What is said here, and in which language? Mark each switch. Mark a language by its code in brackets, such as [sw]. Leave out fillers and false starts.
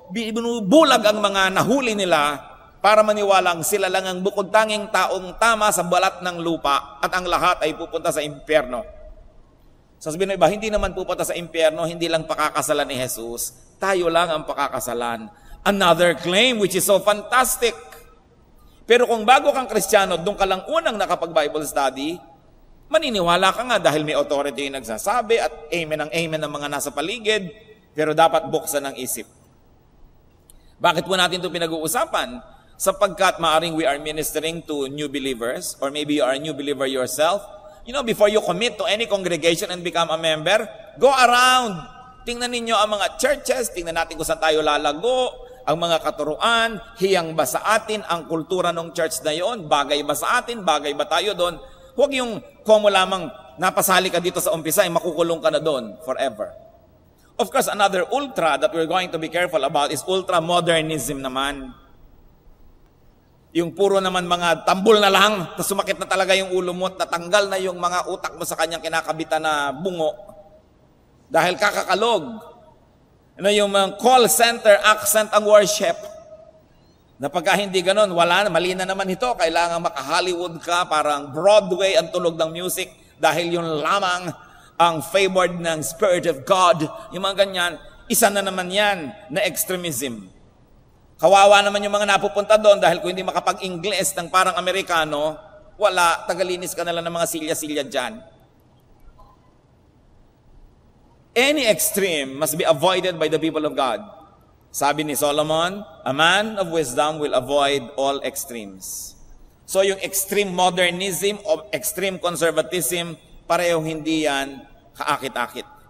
[tl] Binubulag ang mga nahuli nila para maniwalang sila lang ang bukod tanging taong tama sa balat ng lupa at ang lahat ay pupunta sa impyerno. Sasabihin ng iba, hindi naman pupunta sa impyerno, hindi lang pakakasalan ni Jesus. Tayo lang ang pakakasalan. [en] Another claim which is so fantastic. [tl] Pero kung bago kang Kristiyano, doon ka lang unang nakapag-Bible study, maniniwala ka nga dahil may authority yung nagsasabi at amen ang amen ng mga nasa paligid, pero dapat buksan ang isip. Bakit po natin ito pinag-uusapan? Sapagkat maaring [en] we are ministering to new believers, or maybe you are a new believer yourself. You know, before you commit to any congregation and become a member, go around. [tl] Tingnan ninyo ang mga churches, tingnan natin kung saan tayo lalago, ang mga katuruan, hiyang ba sa atin ang kultura ng church na yon, bagay ba sa atin, bagay ba tayo doon. Huwag yung komo lamang napasali ka dito sa umpisa, ay makukulong ka na doon forever. [en] Of course, another ultra that we're going to be careful about is ultra-modernism naman. [tl] Yung puro naman mga tambol na lang, na sumakit na talaga yung ulo mo at natanggal na yung mga utak mo sa kanyang kinakabitan na bungo. Dahil kakakalog. Ano yung call center accent ang worship. Na pagka hindi ganun, wala na, mali na naman ito. Kailangan maka-Hollywood ka, parang Broadway ang tunog ng music dahil yun lamang ang favored ng Spirit of God. Yung mga ganyan, isa na naman yan na extremism. Kawawa naman yung mga napupunta doon dahil kung hindi makapag-Ingles ng parang Amerikano, wala, tagalinis ka na lang ng mga silya-silya dyan. [en] Any extreme must be avoided by the people of God. [tl] Sabi ni Solomon, [en] a man of wisdom will avoid all extremes. [tl] So yung extreme modernism o extreme conservatism, parehong hindi yan kaakit-akit.